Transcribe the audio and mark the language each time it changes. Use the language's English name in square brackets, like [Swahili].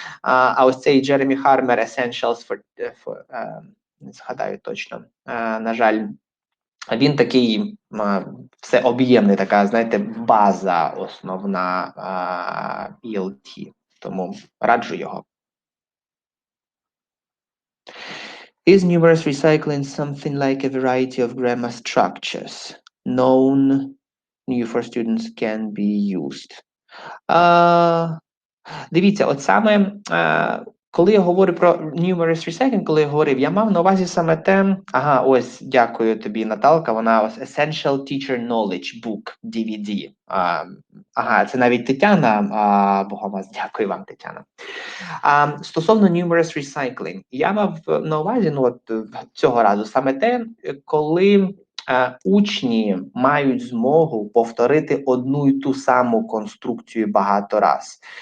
[Ukrainian] А ось цей Джеремі Хармер Essentials for не згадаю точно, на жаль, він такий всеоб'ємний, така, знаєте, база основна ELT, тому раджу його. [English] Is numerous recycling something like a variety of grammar structures known new for students can be used? [Ukrainian] Дивіться, от саме коли я говорю про numerous recycling, коли я говорив, я мав на увазі саме те, ось, дякую тобі, Наталка, вона ось Essential Teacher Knowledge Book, DVD. Це навіть Тетяна, Богомаз, дякую вам, Тетяна. Стосовно numerous recycling, я мав на увазі, цього разу саме те, коли учні мають змогу повторити одну й ту саму конструкцію багато раз.